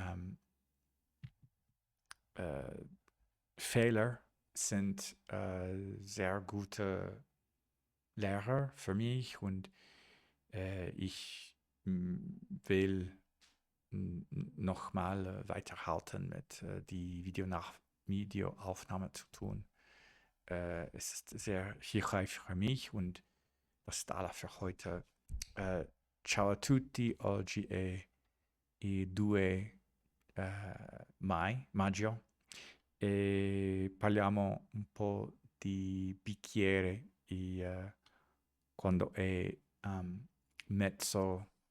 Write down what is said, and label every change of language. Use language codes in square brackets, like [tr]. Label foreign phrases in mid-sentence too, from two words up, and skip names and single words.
[de] äh, Fehler sind sehr gute Lehrer für mich und ich will nochmal weiterhalten mit die Videoaufnahme zu tun. Es ist sehr hilfreich für mich und das ist alles für heute. [it] Eh, ciao a tutti, oggi è il 2 maggio e parliamo un po' di bicchiere quando è mezzo